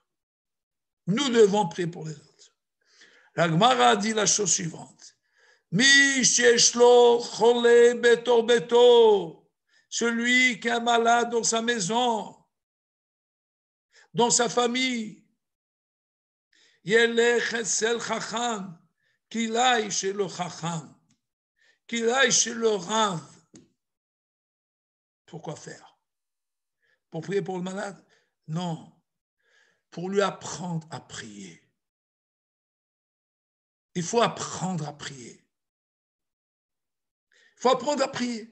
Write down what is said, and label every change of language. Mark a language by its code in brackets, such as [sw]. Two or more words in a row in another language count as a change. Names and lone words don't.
[fr] Nous devons prier pour les autres. La Gemara dit la chose suivante. [he] מי שיש לו חולה בביתו בביתו. [fr] Celui qui est malade dans sa maison, dans sa famille, [he] ילך אצל חכם, [fr] qu'il aille chez le chacham, qu'il aille chez le rav. Pourquoi faire? Pour prier pour le malade? Non, pour lui apprendre à prier. Il faut apprendre à prier. Il faut apprendre à prier.